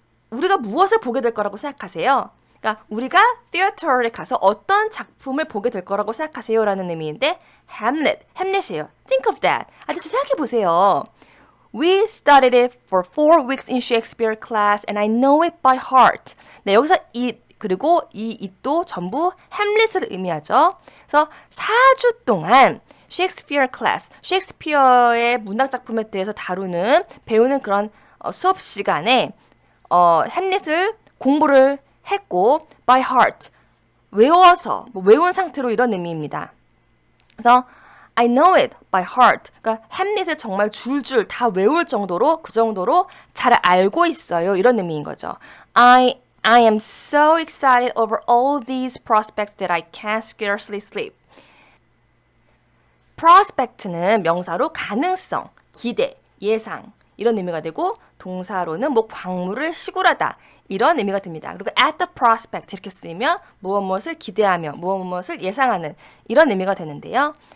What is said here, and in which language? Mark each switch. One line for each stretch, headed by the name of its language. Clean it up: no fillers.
Korean: 우리가 무엇을 보게 될 거라고 생각하세요? 그러니까 우리가 theater에 가서 어떤 작품을 보게 될 거라고 생각하세요? 라는 의미인데 햄릿이에요.
English: Think of that.
Korean: 아저씨 생각해 보세요.
English: We studied it for 4 weeks in Shakespeare class and I know it by heart.
Korean: 네, 여기서 그리고 이 it도 전부 햄릿을 의미하죠. 그래서 4주 동안 Shakespeare class, 셰익스피어의 문학 작품에 대해서 배우는 그런 수업 시간에 햄릿을 공부를 했고 by heart, 외워서, 외운 상태로 이런 의미입니다. 그래서
English: I know it by heart.
Korean: 그러니까 햄릿을 정말 줄줄 다 외울 정도로 그 정도로 잘 알고 있어요. 이런 의미인 거죠.
English: I am so excited over all these prospects that I can't scarcely sleep.
Korean: prospect는 명사로 가능성, 기대, 예상 이런 의미가 되고 동사로는 뭐 광물을 시굴하다 이런 의미가 됩니다. 그리고 at the prospect 이렇게 쓰이면 무엇을 기대하며 무엇을 예상하는 이런 의미가 되는데요.